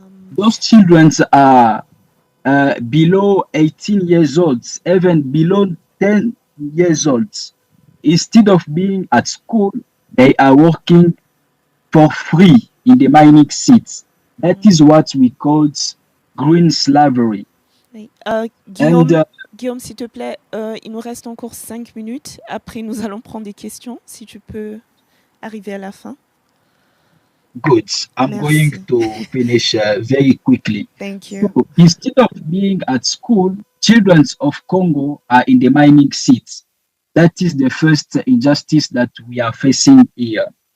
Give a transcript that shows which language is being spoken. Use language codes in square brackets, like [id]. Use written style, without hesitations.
[en] Those children are below 18 years old, even below 10 years old. Instead of being at school, they are working for free in the mining seats. That is what we call green slavery. [fr] Oui. [en] And [fr] Guillaume, s'il te plaît, il nous reste encore 5 minutes. Après, nous allons prendre des questions, si tu peux arriver à la fin. [en] good. I'm [fr] Merci. [en] going to finish very quickly. Thank you. So instead of being at school, children of Congo are in the mining seats. That is the first injustice that we are facing here.